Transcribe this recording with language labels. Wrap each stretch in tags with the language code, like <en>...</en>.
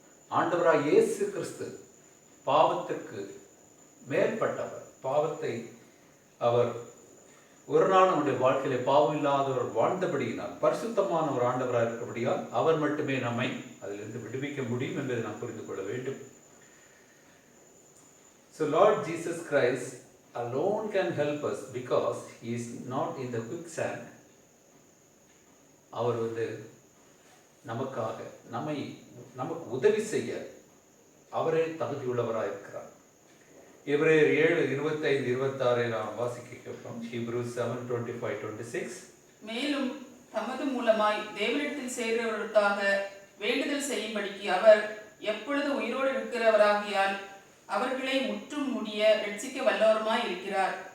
<ta>ஆண்டவராக இயேசு கிறிஸ்து பாவத்திற்கு மேற்பட்டவர். பாவத்தை அவர் ஒரு நாள் நம்முடைய வாழ்க்கையில பாவம் இல்லாதவர் வாழ்ந்தபடியினால், பரிசுத்தமான ஒரு ஆண்டவராக இருக்கிறபடியால் அவர் மட்டுமே நம்மை அதிலிருந்து விடுவிக்க முடியும் என்பதை நாம் புரிந்து கொள்ள வேண்டும்.</ta> <en>Lord Jesus Christ alone can help us because he is not in the quicksand.</en> <ta>அவர் நமக்காக நமக்கு உதவி செய்ய அவரே தகுதியுள்ளவராக இருக்கிறார். எபிரேயர் 7:25-26 நாம் வாசிக்க கேட்போம்.</ta> <en>Hebrews 7:25-26.</en> <ta>மேலும் தமது மூலமாய் தேவனிடத்தில் சேர்கிறவர்களுக்காக வேண்டுதல் செய்யும்படிக்கு அவர் எப்பொழுது உயிரோடு இருக்கிறவராகியால் அவர்களை முற்றும் முடிய ரட்சிக்க வல்லவருமாய் இருக்கிறார்.</ta>